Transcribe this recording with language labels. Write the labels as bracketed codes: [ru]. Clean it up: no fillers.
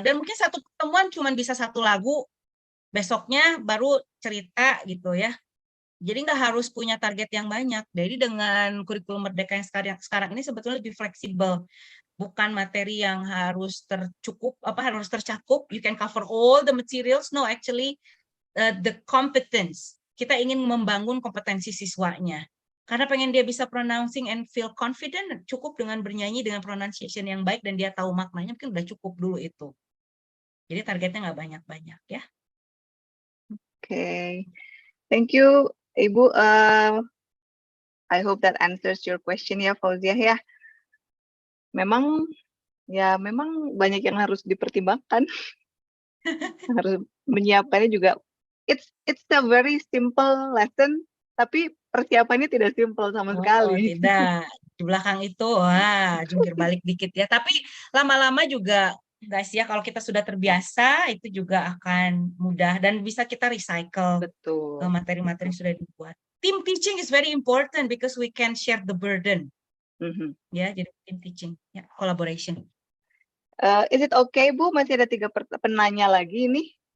[id] Dan mungkin satu pertemuan cuma bisa 1 lagu, besoknya baru cerita gitu ya. Jadi nggak harus punya target yang banyak. Jadi dengan kurikulum Merdeka yang sekarang ini sebetulnya lebih fleksibel. Bukan materi yang harus harus tercakup. [en] You can cover all the materials. No, actually the competence. [id] Kita ingin membangun kompetensi siswanya. Karena pengen dia bisa [en] pronouncing and feel confident, [id] cukup dengan bernyanyi dengan pronunciation yang baik dan dia tahu maknanya, mungkin udah cukup dulu itu. Jadi targetnya nggak banyak-banyak ya. [en] Okay, thank you, Ibu. I hope that answers your question ya, Fauzia ya. [id] Memang banyak yang harus dipertimbangkan. Harus menyiapkannya juga. [en] It's a very simple lesson, [id] tapi persiapannya tidak simple sama sekali. Tidak, di belakang itu jungkir balik dikit ya. Tapi lama-lama juga guys ya, kalau kita sudah terbiasa itu juga akan mudah dan bisa kita recycle materi-materi yang sudah dibuat. [en] Team teaching is very important because we can share the burden. [id] Ya, jadi team teaching, ya, collaboration. [en] Is it okay, Bu? [id] Masih ada 3 penanya lagi nih.